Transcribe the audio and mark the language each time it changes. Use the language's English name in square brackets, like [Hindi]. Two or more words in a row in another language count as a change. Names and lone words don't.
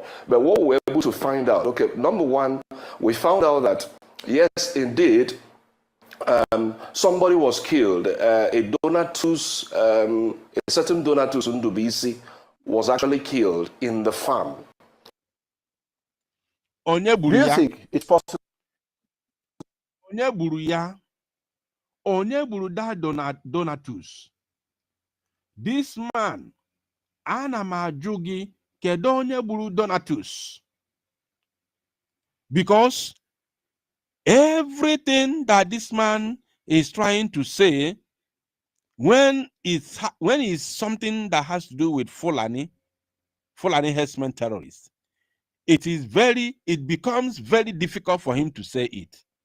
[English] But what we were able to find out, okay, number one, we found out that, yes, indeed, somebody was killed. A certain Donatus Ndubisi was actually killed in the farm. Do you think it's possible? [Igbo] Onye buru that Donatus. [English] This man [Igbo] ana m ajụ gị kedu onye gburu Donatus, [English] because everything that this man is trying to say, when it's something that has to do with Fulani herdsmen terrorists, it becomes very difficult for him to say it.